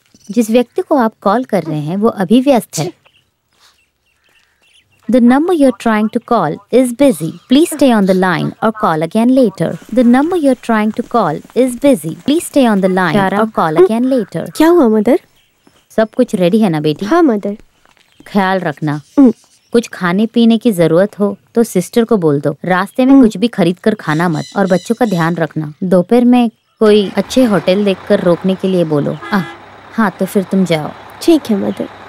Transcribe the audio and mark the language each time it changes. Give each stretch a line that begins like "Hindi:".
Hindi: जिस व्यक्ति को आप कॉल कर रहे हैं वो अभी व्यस्त है।
English: The number you're trying to call is busy. Please stay on the line or call again later. The number you're trying to call is busy. Please stay on the line or call again later.
Hindi: क्या हुआ mother? सब कुछ ready है ना बेटी? हाँ mother. ख्याल रखना। कुछ खाने पीने की जरूरत हो तो सिस्टर को बोल दो। रास्ते में कुछ भी खरीद कर खाना मत और बच्चों का ध्यान रखना। दोपहर में कोई अच्छे होटल देखकर रोकने के लिए बोलो। हाँ तो फिर तुम जाओ। ठीक है मदर।